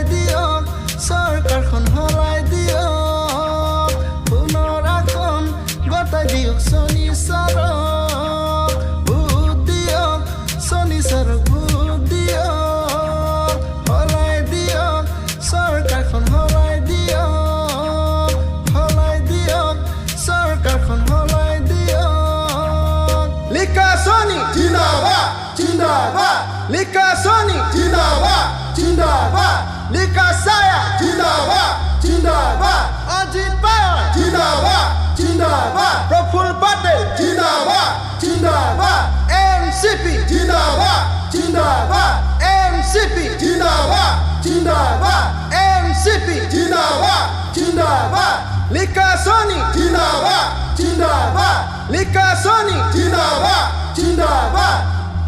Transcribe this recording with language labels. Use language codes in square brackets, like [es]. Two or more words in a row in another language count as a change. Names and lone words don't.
[as] দিয়ক চৰকাৰখন সলাই দিয়ক সোণৰ আসন গতাই দিয়ক শনি ছাৰক ভোট দিয়ক শনি ছাৰক ভোট দিয়ক সলাই দিয়ক চৰকাৰখন সলাই দিয়ক চৰকাৰখন সলাই দিয়ক লিখাচনী জিন্দাবাদ জিন্দাবাদ লিখাচনী জিন্দাবাদ Jindabad, Likasaya, Jindabad, Jindabad, Ajit Pai, Jindabad, Jindabad, Praful Patel, Jindabad, Jindabad, NCP, Jindabad, Jindabad, NCP, Jindabad, Jindabad, NCP, Jindabad, Jindabad, Likasoni, Jindabad, Jindabad, Likasoni, Jindabad, Jindabad.